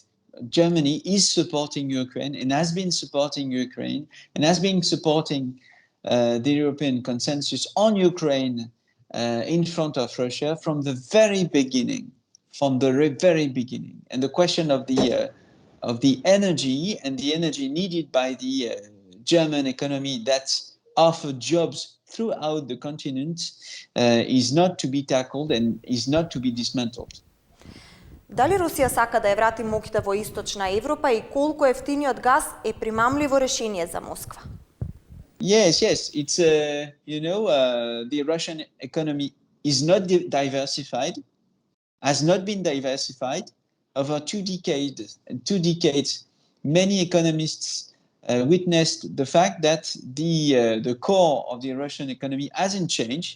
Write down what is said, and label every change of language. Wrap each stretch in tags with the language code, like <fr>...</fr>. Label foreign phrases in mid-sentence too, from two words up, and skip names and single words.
<en>Germany is supporting Ukraine and has been supporting Ukraine and has been supporting the European consensus on Ukraine in front of Russia from the very beginning. from the very beginning. And the question of the energy and the energy needed by the German economy that offered jobs throughout the continent is not to be tackled and is not to be dismantled.</en> <mk>Дали Русија сака да ја врати моќта во Источна Европа и колку ефтиниот газ е примамливо решение за Москва?</mk> <en>Yes. It's the Russian economy is not diversified, has not been diversified over 2 decades. Many economists witnessed the fact that the core of the Russian economy hasn't changed.</en>